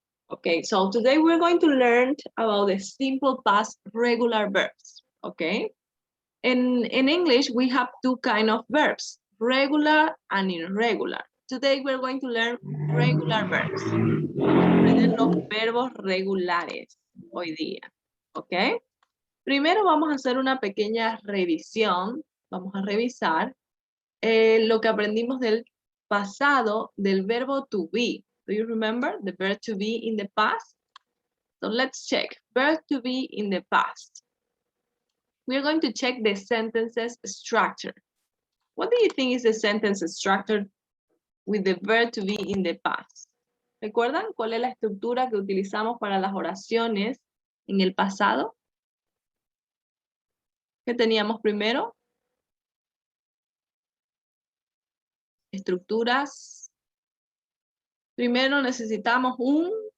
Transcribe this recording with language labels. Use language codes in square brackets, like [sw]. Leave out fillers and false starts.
[en] Okay, so today we're going to learn about the simple past regular verbs, okay? In English, we have two kind of verbs, regular and irregular. Today we're going to learn regular verbs. [es] Vamos a aprender los verbos regulares hoy día, ¿ok? Primero vamos a hacer una pequeña revisión. Vamos a revisar lo que aprendimos del pasado del verbo to be. [en] Do you remember the verb to be in the past? So let's check. Verb to be in the past. We're going to check the sentences structure. What do you think is the sentence structure with the verb to be in the past? [es] ¿Recuerdan cuál es la estructura que utilizamos para las oraciones en el pasado? ¿Qué teníamos primero? Estructuras. Primero necesitamos un...